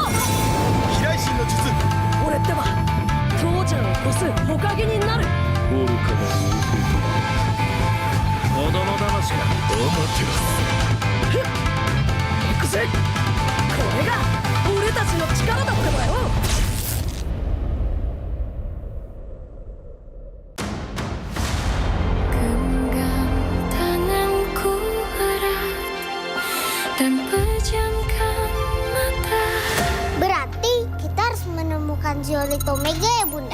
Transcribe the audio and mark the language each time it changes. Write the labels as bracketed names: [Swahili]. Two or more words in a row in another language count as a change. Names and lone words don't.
[Japanese] 飛来神の術。俺ってば父ちゃんを越す火影になる。愚かな王子供魂が行くぜ。これが俺たちの力だってばよ。 [Indonesian] Berarti kita harus menemukan Zeolite Omega ya Bunda?